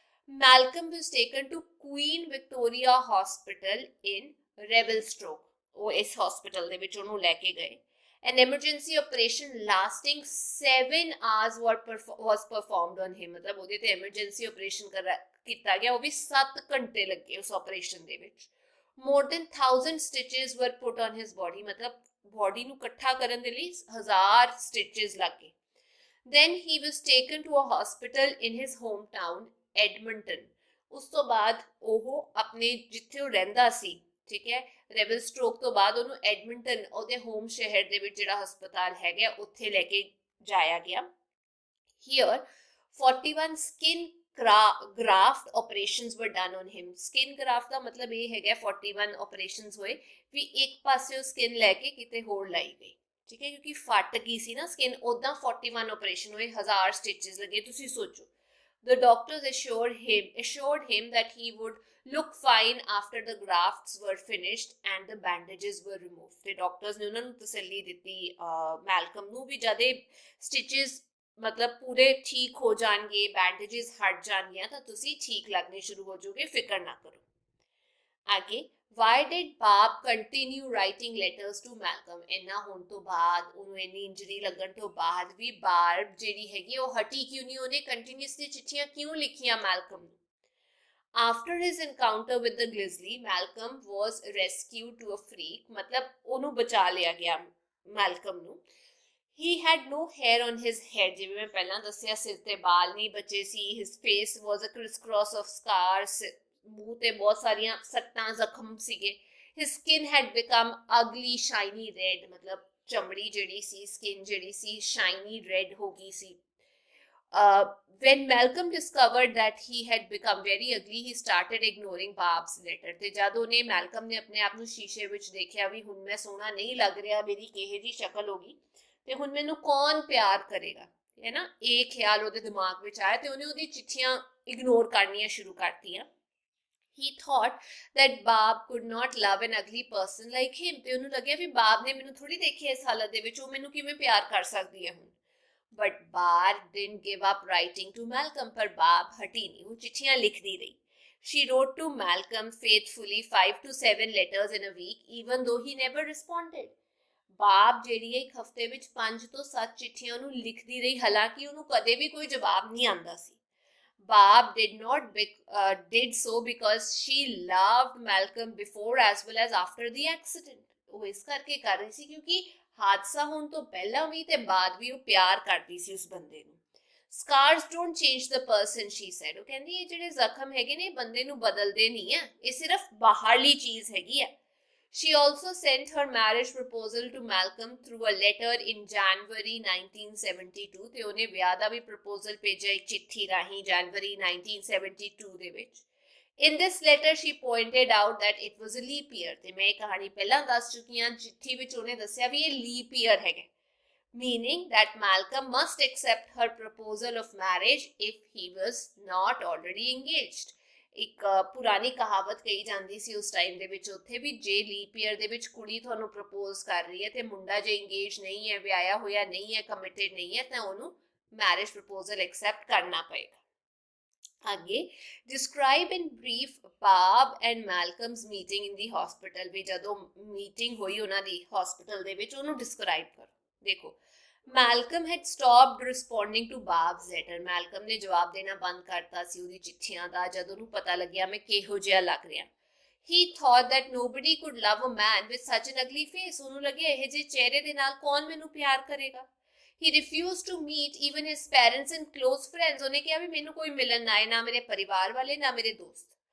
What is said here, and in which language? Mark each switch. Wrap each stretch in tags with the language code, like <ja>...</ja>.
<en>Malcolm was taken to Queen Victoria Hospital in Revelstoke,</en> <pa>ਉਹ ਇਸ hospital ਦੇ ਵਿੱਚ ਉਹਨੂੰ ਲੈ ਕੇ ਗਏ।</pa> <en>An emergency operation lasting 7 hours was performed on him,</en> <pa>ਮਤਲਬ ਉਹਦੇ ਤੇ emergency operation ਕੀਤਾ ਗਿਆ, ਉਹ ਵੀ 7 ਘੰਟੇ ਲੱਗੇ ਉਸ ਆਪਰੇਸ਼ਨ ਦੇ ਵਿੱਚ।</pa> <en>More than 1000 stitches were put on his body,</en> <pa>ਮਤਲਬ ਬੋਡੀ ਨੂੰ ਇਕੱਠਾ ਕਰਨ ਦੇ ਲਈ 1000 stitches ਲੱਗੇ।</pa> <en>Then he was taken to a hospital in his hometown Edmonton,</en> <pa>ਉਸ ਤੋਂ ਬਾਅਦ ਉਹ ਆਪਣੇ ਜਿੱਥੇ ਉਹ ਰਹਿੰਦਾ ਸੀ, ਠੀਕ ਹੈ, ਰੈਵਲਸਟੋਕ ਤੋਂ ਬਾਅਦ ਉਹਨੂੰ ਐਡਮਿੰਟਨ ਉਹਦੇ ਹੋਮ ਸ਼ਹਿਰ ਦੇ ਵਿੱਚ ਜਿਹੜਾ ਹਸਪਤਾਲ ਹੈਗਾ ਉੱਥੇ ਲੈ ਕੇ ਜਾਇਆ ਗਿਆ।</pa> <en>Here 41 skin graft operations were done on him,</en> <pa>skin graft ਦਾ ਮਤਲਬ ਇਹ ਹੈਗਾ 41 operations ਹੋਏ ਵੀ ਇੱਕ ਪਾਸੇ ਉਹ ਸਕਿਨ ਲੈ ਕੇ ਕਿਤੇ ਹੋਰ ਲਾਈ ਗਈ, ਠੀਕ ਹੈ, ਕਿਉਂਕਿ ਫਟ ਗਈ ਸੀ ਨਾ ਸਕਿਨ, ਉਦਾਂ 41 ਆਪਰੇਸ਼ਨ ਹੋਏ, 1000 ਸਟਿਚਸ ਲੱਗੇ। ਤੁਸੀਂ ਸੋਚੋ,</pa> <en>the doctors assured him that he would look fine after the grafts were finished and the bandages were removed,</en> <pa>ਤੇ ਡਾਕਟਰਸ ਨੇ ਉਹਨਾਂ ਨੂੰ ਤਸੱਲੀ ਦਿੱਤੀ ਮੈਲਕਮ ਨੂੰ ਵੀ ਜਦ ਇਹ ਸਟਿਚਸ ਮਤਲਬ ਪੂਰੇ ਠੀਕ ਹੋ ਜਾਣਗੇ, ਬੈਂਡੇजेस ਹਟ ਜਾਣਗੀਆਂ ਤਾਂ ਤੁਸੀਂ ਠੀਕ ਲੱਗਣੇ ਸ਼ੁਰੂ ਹੋ ਜਾਓਗੇ, ਫਿਕਰ ਨਾ ਕਰੋ। आगे</pa> <en>Why did Bob continue writing letters to Malcolm?</en> <pa>ਇੰਨਾ ਹੋਣ ਤੋਂ ਬਾਅਦ, ਉਹਨੂੰ ਇੰਨੀ ਇੰਜਰੀ ਲੱਗਣ ਤੋਂ ਬਾਅਦ ਵੀ ਬਾਰਬ ਜਿਹੜੀ ਹੈਗੀ ਉਹ ਹਟੀ ਕਿਉਂ ਨਹੀਂ? ਉਹਨੇ ਕੰਟੀਨਿਊਸਲੀ ਚਿੱਠੀਆਂ ਕਿਉਂ ਲਿਖੀਆਂ ਮੈਲਕਮ ਨੂੰ?</pa> <en>After his encounter with the grizzly, Malcolm was rescued to a freak.</en> <pa>मतलब ਉਹਨੂੰ ਬਚਾ ਲਿਆ ਗਿਆ ਮੈਲਕਮ ਨੂੰ.</pa> <en>He had no hair on his head.</en> <pa>ਜਿਵੇਂ ਮੈਂ ਪਹਿਲਾਂ ਦੱਸਿਆ, ਸਿਰ ਤੇ ਬਾਲ ਨਹੀਂ ਬਚੇ ਸੀ.</pa> <en>His face was a crisscross of scars.</en> <pa>ਮੂੰਹ ਤੇ ਬਹੁਤ ਸਾਰੀਆਂ ਸੱਟਾਂ ਜ਼ਖਮ ਸੀਗੇ.</pa> <en>His skin had become ugly shiny red.</en> <pa>मतलब ਚਮੜੀ ਜਿਹੜੀ ਸੀ, skin ਜਿਹੜੀ ਸੀ shiny red ਹੋ ਗਈ ਸੀ.</pa> <en>When Malcolm discovered that he had become very ugly, he started ignoring Bob's letter.</en> <pa>ਤੇ ਜਦ ਉਹਨੇ ਮੈਲਕਮ ਨੇ ਆਪਣੇ ਆਪ ਨੂੰ ਸ਼ੀਸ਼ੇ ਵਿੱਚ ਦੇਖਿਆ ਵੀ ਹੁਣ ਮੈਂ ਸੋਹਣਾ ਨਹੀਂ ਲੱਗ ਰਿਹਾ, ਮੇਰੀ ਕਿਹੇ ਦੀ ਸ਼ਕਲ ਹੋ ਗਈ ਤੇ ਹੁਣ ਮੈਨੂੰ ਕੌਣ ਪਿਆਰ ਕਰੇਗਾ, ਹੈ ਨਾ, ਇਹ ਖਿਆਲ ਉਹਦੇ ਦਿਮਾਗ ਵਿੱਚ ਆਇਆ ਤੇ ਉਹਨੇ ਉਹਦੀ ਚਿੱਠੀਆਂ ਇਗਨੋਰ ਕਰਨੀਆਂ ਸ਼ੁਰੂ ਕਰਤੀਆਂ.</pa> <en>He thought that Bob could not love an ugly person like him.</en> <pa>ਤੇ ਉਹਨੂੰ ਲੱਗਿਆ ਵੀ ਬਾਬ ਨੇ ਮੈਨੂੰ ਥੋੜੀ ਦੇਖਿਆ ਇਸ ਹਾਲਤ ਦੇ ਵਿੱਚ, ਉਹ ਮੈਨੂੰ ਕਿਵੇਂ ਪਿਆਰ ਕਰ ਸਕਦੀ ਹੈ ਹੁਣ.</pa> <en>But Barb didn't give up writing to Malcolm.</en> <hi>पर Barb हटी नहीं, वो चिट्ठियां लिखती रही.</hi> <en>She wrote to Malcolm faithfully 5 to 7 letters in a week, even though he never responded.</en> <pa>Barb ਜਿਹੜੀ ਹੈ ਇੱਕ ਹਫਤੇ ਵਿੱਚ 5 ਤੋਂ 7 ਚਿੱਠੀਆਂ ਉਹਨੂੰ ਲਿਖਦੀ ਰਹੀ, ਹਾਲਾਂਕਿ ਉਹਨੂੰ ਕਦੇ ਵੀ ਕੋਈ ਜਵਾਬ ਨਹੀਂ ਆਉਂਦਾ ਸੀ.</pa> <en>Barb did so because she loved Malcolm before as well as after the accident.</en> <pa>ਉਹ ਇਸ ਕਰਕੇ ਕਰ ਰਹੀ ਸੀ ਕਿਉਂਕਿ ਹਾਦਸਾ ਹੋਣ ਤੋਂ ਪਹਿਲਾਂ ਵੀ ਤੇ ਬਾਅਦ ਵੀ ਉਹ ਪਿਆਰ ਕਰਦੀ ਸੀ ਉਸ ਬੰਦੇ ਨੂੰ.</pa> <en>Scars don't change the person, she said.</en> <pa>ਉਹ ਕਹਿੰਦੀ ਇਹ ਜਿਹੜੇ ਜ਼ਖਮ ਹੈਗੇ ਨੇ ਬੰਦੇ ਨੂੰ ਬਦਲਦੇ ਨਹੀਂ ਆ, ਇਹ ਸਿਰਫ ਬਾਹਰਲੀ ਚੀਜ਼ ਹੈਗੀ ਆ.</pa> <en>She also sent her marriage proposal to Malcolm through a letter in January 1972.</en> <pa>ਤੇ ਉਹਨੇ ਵਿਆਹ ਦਾ ਵੀ ਪ੍ਰਪੋਜ਼ਲ ਭੇਜਿਆ ਇੱਕ ਚਿੱਠੀ ਰਾਹੀਂ ਜਨਵਰੀ 1972 ਦੇ ਵਿੱਚ.</pa> <en>In this letter, she pointed out that it was a leap year.</en> <pa>ਤੇ ਮੈਂ ਇਹ ਕਹਾਣੀ ਪਹਿਲਾਂ ਦੱਸ ਚੁੱਕੀ ਹਾਂ. ਚਿੱਠੀ ਵਿੱਚ ਉਹਨੇ ਦੱਸਿਆ ਵੀ ਇਹ leap year ਹੈਗਾ,</pa> <en>meaning that Malcolm must accept her proposal of marriage if he was not already engaged.</en> <pa>ਇੱਕ ਪੁਰਾਣੀ ਕਹਾਵਤ ਕਹੀ ਜਾਂਦੀ ਸੀ ਉਸ ਟਾਈਮ ਦੇ ਵਿੱਚ ਉੱਥੇ ਵੀ, ਜੇ ਲੀਪ ਈਅਰ ਦੇ ਵਿੱਚ ਕੁੜੀ ਤੁਹਾਨੂੰ ਪ੍ਰਪੋਜ਼ ਕਰ ਰਹੀ ਹੈ ਤੇ ਮੁੰਡਾ ਜੇ ਇੰਗੇਜ ਨਹੀਂ ਹੈ, ਵਿਆਹਿਆ ਹੋਇਆ ਨਹੀਂ ਹੈ, ਕਮਿਟਡ ਨਹੀਂ ਹੈ, ਤਾਂ ਉਹਨੂੰ ਮੈਰਿਜ ਪ੍ਰਪੋਜ਼ਲ ਐਕਸੈਪਟ ਕਰਨਾ ਪਏਗਾ.</pa> <en>आगे, describe in brief Bob and Malcolm's meeting in the hospital.</en> <pa>ਵੀ ਜਦੋਂ ਮੀਟਿੰਗ ਹੋਈ ਉਹਨਾਂ ਦੀ ਹਸਪੀਟਲ ਦੇ ਵਿੱਚ, ਉਹਨੂੰ ਡਿਸਕ੍ਰਾਈਬ ਕਰੋ.</pa> <en>ਦੇਖੋ, Malcolm had stopped responding to Bob's letter.</en> <pa>Malcolm ਨੇ ਜਵਾਬ ਦੇਣਾ ਬੰਦ ਕਰਤਾ ਸੀ ਉਹਦੀ ਚਿੱਠੀਆਂ ਦਾ ਜਦ ਉਹਨੂੰ ਪਤਾ ਲੱਗਿਆ ਮੈਂ ਕਿਹੋ ਜਿਹਾ ਲੱਗ ਰਿਹਾ.</pa> <en>He thought that nobody could love a man with such an ugly face.</en> <pa>ਉਹਨੂੰ ਲੱਗਿਆ ਇਹ ਜਿਹੇ ਚਿਹਰੇ ਦੇ ਨਾਲ ਕੌਣ ਮੈਨੂੰ ਪਿਆਰ ਕਰੇਗਾ.</pa> <en>He refused to meet even his parents and close friends.</en> <pa>ਉਹਨੇ ਕਿਹਾ ਵੀ ਮੈਨੂੰ ਕੋਈ ਮਿਲਣ ਨਾ ਆਏ, ਨਾ ਮੇਰੇ ਪਰਿਵਾਰ ਵਾਲੇ, ਨਾ ਮੇਰੇ ਦੋਸਤ.</pa>